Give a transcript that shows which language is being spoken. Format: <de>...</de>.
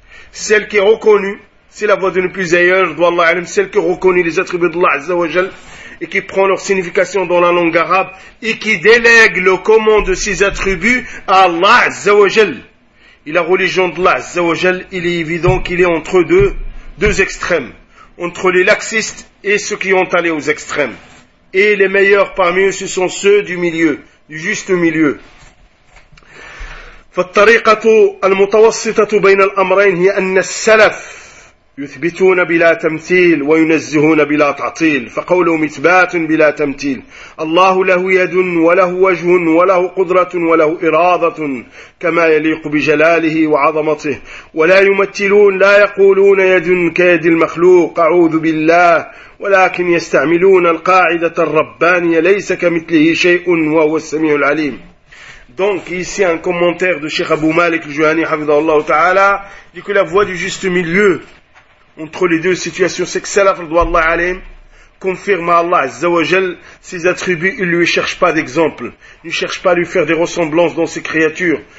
<fr>Celle qui est reconnue, c'est la voix de nos plus ailleurs, d'Allah alim, celle qui reconnaît les attributs d'Allah Azza wa Jal, et qui prend leur signification dans la langue arabe, et qui délègue le comment de ces attributs à Allah Azza wa Jal. Et la religion d'Allah Azza wa Jal, il est évident qu'il est entre deux extrêmes, entre les laxistes et ceux qui ont allé aux extrêmes. Et les meilleurs parmi eux, ce sont ceux du milieu, du juste milieu.</fr> <ar>فالطريقة المتوسطة بين الأمرين هي أن السلف يثبتون بلا تمثيل وينزهون بلا تعطيل، فقولهم إثبات بلا تمثيل. الله له يد وله وجه وله قدرة وله إرادة كما يليق بجلاله وعظمته، ولا يمثلون، لا يقولون يد كيد المخلوق أعوذ بالله، ولكن يستعملون القاعدة الربانية ليس كمثله شيء وهو السميع العليم.</ar> <fr>Donc ici un commentaire de Cheikh Abu Malik al-Juhani</fr> <ar>حفظه الله تعالى</ar> <fr>dit que la voie du juste milieu entre les deux situations, c'est que Salaf Radwallah Alim confirme à Allah Azza wa Jal ses attributs, il ne lui cherche pas d'exemple, il ne cherche pas à lui faire des ressemblances dans ses créatures.</fr>